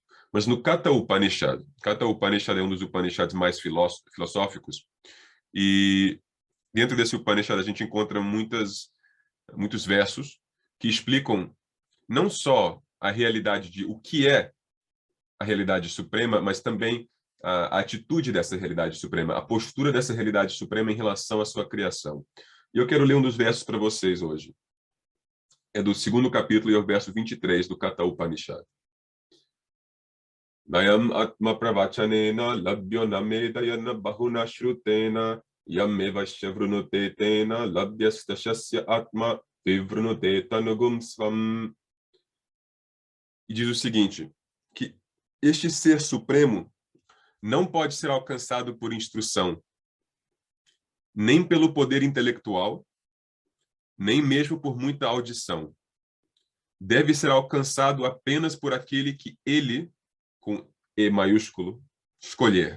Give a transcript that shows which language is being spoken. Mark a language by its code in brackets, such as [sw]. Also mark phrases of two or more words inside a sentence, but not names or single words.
[pt] Mas no Katha Upanishad é um dos Upanishads mais filosóficos, e dentro desse Upanishad a gente encontra muitos versos que explicam não só a realidade de o que é a realidade suprema, mas também a atitude dessa realidade suprema, a postura dessa realidade suprema em relação à sua criação. E eu quero ler um dos versos para vocês hoje. É do 2º capítulo e é o verso 23 do Katha Upanishad. [sa] Nayam atma pravachanena labhyo namedayana bahuna shrutena yameva shavrunute tena labhyastashasya atma vivrunute tanugum svam. [pt] E diz o seguinte, que este ser supremo não pode ser alcançado por instrução, nem pelo poder intelectual, nem mesmo por muita audição. Deve ser alcançado apenas por aquele que ele, com E maiúsculo, escolher.